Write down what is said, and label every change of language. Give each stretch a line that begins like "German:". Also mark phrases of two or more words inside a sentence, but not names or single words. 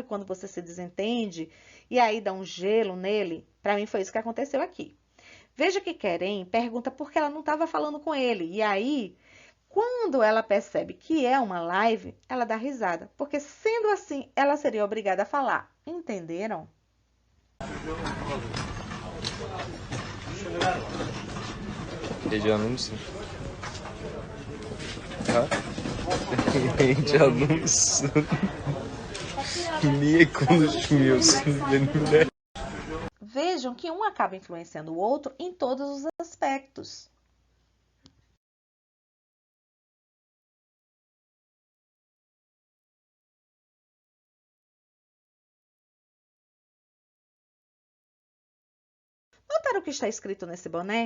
Portuguese: Quando você se desentende e aí dá um gelo nele. Para mim, foi isso que aconteceu aqui. Veja que Keren pergunta por que ela não estava falando com ele. E aí, quando ela percebe que é uma live, ela dá risada. Porque sendo assim, ela seria obrigada a falar. Entenderam?
Turkish: Heyecanlı mısın? Ha? Heyecanlı mısın? Niye konuşmuyorsun benimle?
Portuguese: Vejam que um acaba influenciando o outro em todos os aspectos. Notaram o que está escrito nesse boné?